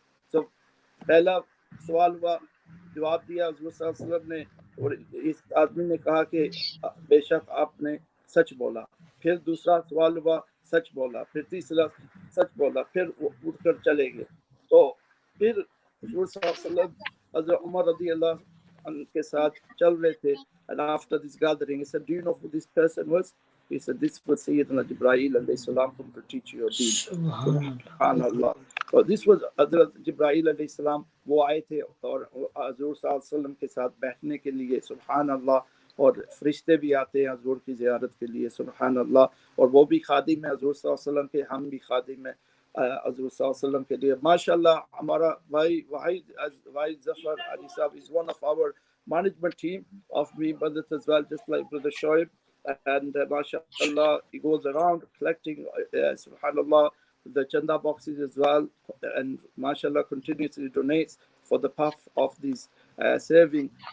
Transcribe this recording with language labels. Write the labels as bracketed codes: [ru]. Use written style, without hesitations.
[ur] So, پہلا سوال ہوا, جواب دیا حضور صلی اللہ علیہ وسلم نے, اور اس آدمی نے کہا کہ بے شک آپ نے سچ بولا. پھر دوسرا سوال ہوا, سچ بولا. پھر تیسرا, سچ بولا. پھر وہ اٹھ کر چلے گئے. تو پھر حضور صلی اللہ علیہ وسلم حضرت عمر رضی اللہ عنہ کے ساتھ چل رہے تھے. [en] And after this gathering, he said, "Do you know who this person was?" He said, "This was Sayyidina Jibreel alayhi salam come to teach you your deen." Subhanallah. So this was Hazrat Jibreel alayhi salam. [ur] وہ آئے تھے اور حضور صلی اللہ علیہ وسلم کے ساتھ بیٹھنے کے لیے. سبحان اللہ. اور فرشتے بھی آتے ہیں حضور کی زیارت کے لیے. سبحان اللہ. اور وہ بھی خادم ہے حضور صلی اللہ علیہ وسلم کے, ہم بھی خادم ہیں حضور صلی اللہ علیہ وسلم کے لیے. ماشاءاللہ ہمارا بھائی واحد ظفر علی صاحب [en] is one of our management team of me brothers as well, just like brother Shoaib. And mashallah, he goes around collecting subhanallah the chanda boxes as well, and mashallah continuously donates for the path of these serving.